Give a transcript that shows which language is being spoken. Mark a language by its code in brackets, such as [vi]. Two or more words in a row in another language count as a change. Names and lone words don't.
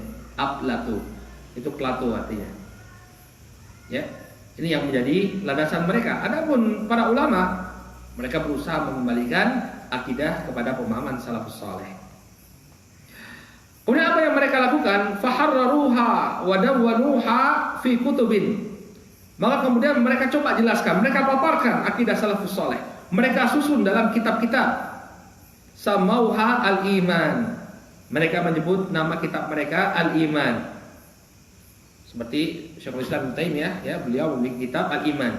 [id] Plato. Itu Plato artinya. Ya, ini yang menjadi landasan mereka. Adapun para ulama, mereka berusaha mengembalikan akidah kepada pemahaman [ar] السلف الصالح. [id] Kemudian apa yang mereka lakukan? [ar] فحرروها ودونوها في كتب. [id] Maka kemudian mereka coba jelaskan, mereka paparkan akidah [ar] السلف الصالح. [id] Mereka susun dalam kitab-kitab. [ar] سموها الإيمان. [id] Mereka menyebut nama kitab mereka al-iman. Seperti Syekhul Islam Ibnu Taimiyah, ya, beliau memiliki kitab Al-Iman.